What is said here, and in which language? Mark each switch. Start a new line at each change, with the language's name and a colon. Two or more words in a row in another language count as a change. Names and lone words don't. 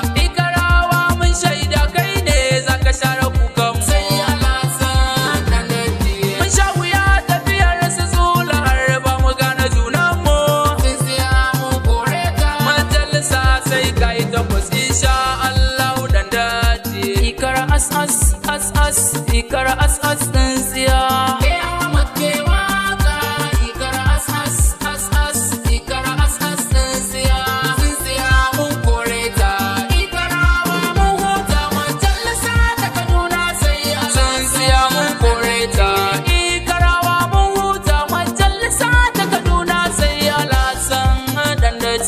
Hausa: Ikarawa mun shaida kai ne za ka share kukan mu. Sai Alhassan dan ladi. Mun sha wuya tafiyar su zula har ba mu gane junan mu. Tsintsiya mun kore ta. Majalisa sai ka yi takwas
Arabic: insha Allahu
Hausa: dan dadi. Ikara as as as as, ikara as as tsintsiya. Ke Ahmad ke waka, ikara as as as as, ikara as as tsintsiya. Tsintsiya mun kore ta. Ikarawa mun huta, majalisa ta Kaduna sai Alhassan. Tsintsiya mun kore ta. Ikarawa mun huta, majalisa ta Kaduna sai Alhassan dan dadi.